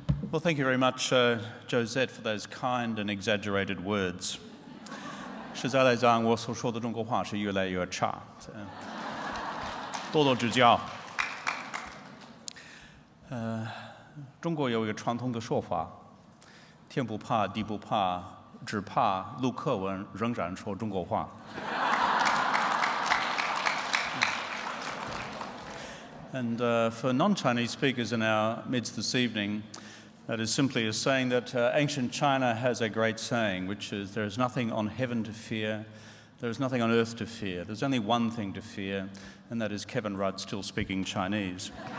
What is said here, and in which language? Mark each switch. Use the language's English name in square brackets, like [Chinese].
[English] Well, thank you very much, Josette, for those kind and exaggerated words. [Chinese] 实在来讲，我所说的中国话是越来越差，多多指教。中国有一个传统的说法：天不怕地不怕，只怕陆克文仍然说中国话。 [English] And for non-Chinese speakers in our midst this evening, that is simply a saying that ancient China has a great saying, which is, there is nothing on heaven to fear, there is nothing on earth to fear. There's only one thing to fear, and that is Kevin Rudd still speaking Chinese.